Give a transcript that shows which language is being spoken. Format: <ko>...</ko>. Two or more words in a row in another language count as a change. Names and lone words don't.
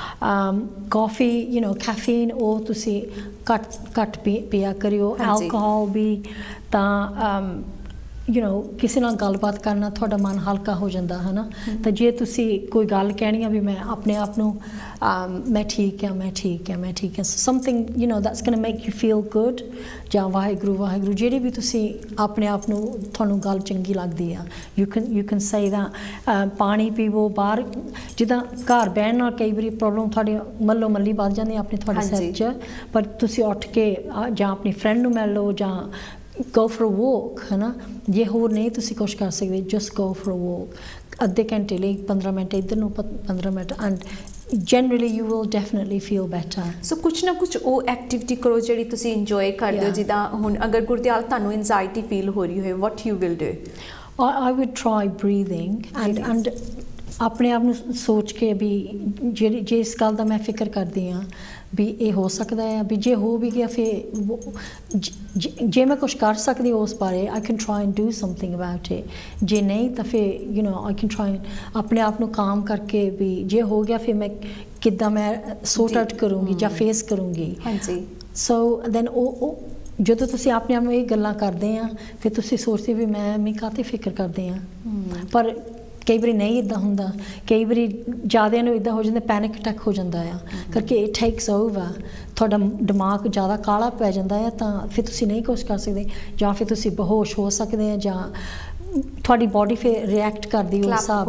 <pa>ਕੌਫੀ ਕੈਫੀਨ ਉਹ ਤੁਸੀਂ ਘੱਟ ਪੀਆ ਕਰਿਓ। ਐਲਕੋਹਲ ਵੀ ਤਾਂ ਕਿਸੇ ਨਾਲ ਗੱਲਬਾਤ ਕਰਨਾ ਤੁਹਾਡਾ ਮਨ ਹਲਕਾ ਹੋ ਜਾਂਦਾ ਹੈ ਨਾ। ਤਾਂ ਜੇ ਤੁਸੀਂ ਕੋਈ ਗੱਲ ਕਹਿਣੀ ਆ ਵੀ ਮੈਂ ਆਪਣੇ ਆਪ ਨੂੰ ਮੈਂ ਠੀਕ ਹਾਂ</pa> <en>something that's going to make you feel good,</en> <pa>ਜਾਂ ਵਾਹਿਗੁਰੂ ਜਿਹੜੀ ਵੀ ਤੁਸੀਂ ਆਪਣੇ ਆਪ ਨੂੰ ਤੁਹਾਨੂੰ ਗੱਲ ਚੰਗੀ ਲੱਗਦੀ ਆ</pa> <en>you can say that।</en> <pa>ਪਾਣੀ ਪੀਵੋ। ਬਾਹਰ ਜਿੱਦਾਂ ਘਰ ਬਹਿਣ ਨਾਲ ਕਈ ਵਾਰੀ ਪ੍ਰੋਬਲਮ ਤੁਹਾਡੀ ਮੱਲੋ ਮੱਲੀ ਵੱਧ ਜਾਂਦੀ ਆਪਣੇ ਤੁਹਾਡੇ ਸਿਰ 'ਚ, ਪਰ ਤੁਸੀਂ ਉੱਠ ਕੇ ਜਾਂ ਆਪਣੀ ਫਰੈਂਡ ਨੂੰ ਮਿਲ ਲਓ ਜਾਂ</pa> <en>go for a walk</en> <pa>ਹੈ ਨਾ। ਜੇ ਹੋਰ ਨਹੀਂ ਤੁਸੀਂ ਕੁਛ ਕਰ ਸਕਦੇ,</pa> <en>just go for a walk</en> <pa>ਅੱਧੇ ਘੰਟੇ ਲਈ, 15 ਮਿੰਟ ਇੱਧਰ ਨੂੰ 15 ਮਿੰਟ,</pa> <en>and generally you will definitely feel better।</en> <pa>ਸੋ ਕੁਛ ਨਾ ਕੁਛ ਉਹ ਐਕਟੀਵਿਟੀ ਕਰੋ ਜਿਹੜੀ ਤੁਸੀਂ ਇੰਜੋਏ ਕਰਦੇ ਹੋ। ਜਿੱਦਾਂ ਹੁਣ ਅਗਰ ਗੁਰਦਿਆਲ ਤੁਹਾਨੂੰ</pa> <en>anxiety feel</en> <pa>ਹੋ ਰਹੀ ਹੋਏ,</pa> <en>what you will do? I would try breathing and</en> <pa>ਆਪਣੇ ਆਪ ਨੂੰ ਸੋਚ ਕੇ ਵੀ ਜੇ ਇਸ ਗੱਲ ਦਾ ਮੈਂ ਫਿਕਰ ਕਰਦੀ ਹਾਂ ਵੀ ਇਹ ਹੋ ਸਕਦਾ ਹੈ, ਵੀ ਜੇ ਹੋ ਵੀ ਗਿਆ ਫਿਰ ਜੇ ਮੈਂ ਕੁਛ ਕਰ ਸਕਦੀ ਉਸ ਬਾਰੇ</pa> <en>I can try and do something about it।</en> <pa>ਜੇ ਨਹੀਂ ਤਾਂ ਫਿਰ</pa> <en>I can try and</en> <pa>ਆਪਣੇ ਆਪ ਨੂੰ ਕਾਮ ਕਰਕੇ ਵੀ ਜੇ ਹੋ ਗਿਆ ਫਿਰ ਮੈਂ ਕਿੱਦਾਂ ਮੈਂ</pa> <en>sort out</en> <pa>ਕਰੂੰਗੀ ਜਾਂ ਫੇਸ ਕਰੂੰਗੀ। ਹਾਂਜੀ।</pa> <en>so then</en> <pa>ਉਹ ਜਦੋਂ ਤੁਸੀਂ ਆਪਣੇ ਆਪ ਨੂੰ ਇਹ ਗੱਲਾਂ ਕਰਦੇ ਆ ਫਿਰ ਤੁਸੀਂ ਸੋਚਦੇ ਵੀ ਮੈਂ ਕਾਹਤੇ ਫਿਕਰ ਕਰਦੇ ਆ। ਪਰ ਕਈ ਵਾਰੀ ਨਹੀਂ ਇੱਦਾਂ ਹੁੰਦਾ, ਕਈ ਵਾਰੀ ਜ਼ਿਆਦਿਆਂ ਨੂੰ ਇੱਦਾਂ ਹੋ ਜਾਂਦਾ,</pa> <en>panic attack</en> <pa>ਹੋ ਜਾਂਦਾ ਆ ਕਰਕੇ</pa> <en>it takes over,</en> <pa>ਤੁਹਾਡਾ ਦਿਮਾਗ ਜ਼ਿਆਦਾ ਕਾਲਾ ਪੈ ਜਾਂਦਾ ਆ ਤਾਂ ਫਿਰ ਤੁਸੀਂ ਨਹੀਂ ਕੁਛ ਕਰ ਸਕਦੇ, ਜਾਂ ਫਿਰ ਤੁਸੀਂ ਬੇਹੋਸ਼ ਹੋ ਸਕਦੇ ਆ ਜਾਂ ਤੁਹਾਡੀ ਬੋਡੀ ਫਿਰ ਰਿਐਕਟ ਕਰਦੀ ਉਸ ਹਿਸਾਬ</pa>